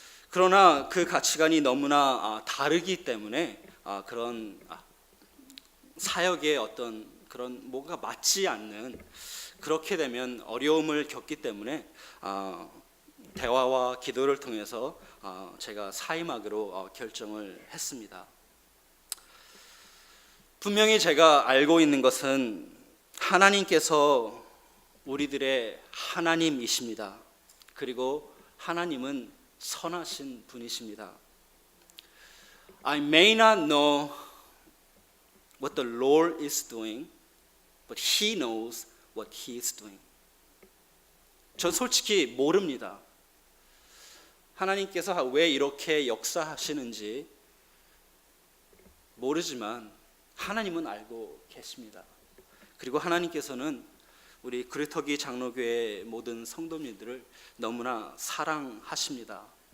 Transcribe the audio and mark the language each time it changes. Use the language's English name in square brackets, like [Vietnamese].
[Korean] 그러나 그 가치관이 너무나 다르기 때문에 그런 사역의 어떤 그런 뭐가 맞지 않는 그렇게 되면 어려움을 겪기 때문에 대화와 기도를 통해서 제가 사임하기로 결정을 했습니다. 분명히 제가 알고 있는 것은 하나님께서 우리들의 하나님이십니다. 그리고 하나님은 선하신 분이십니다. [English] I may not know what the Lord is doing, but He knows what He is doing. [Korean] 전 솔직히 모릅니다. 하나님께서 왜 이렇게 역사하시는지 모르지만 하나님은 알고 계십니다. 그리고 하나님께서는 우리 그루터기 장로교회 모든 성도님들을 너무나 사랑하십니다.